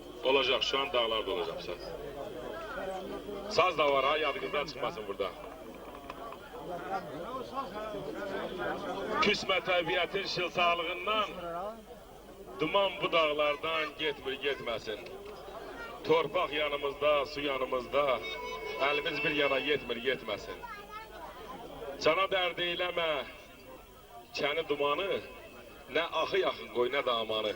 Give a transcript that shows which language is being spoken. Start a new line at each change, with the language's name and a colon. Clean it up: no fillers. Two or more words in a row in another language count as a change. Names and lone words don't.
Turkish: Olacak, şu an dağlarda olacak saz. Saz da var ha, yadınızdan çıkmasın burada.
Azerbaijani: Küsme təbiətin şılsağlığından, duman bu dağlardan getməsin. Torpaq yanımızda, su yanımızda, əlimiz bir yana getməsin. Cana dərd eyləmə, kəni dumanı, nə axı yaxın qoy, nə də amanı.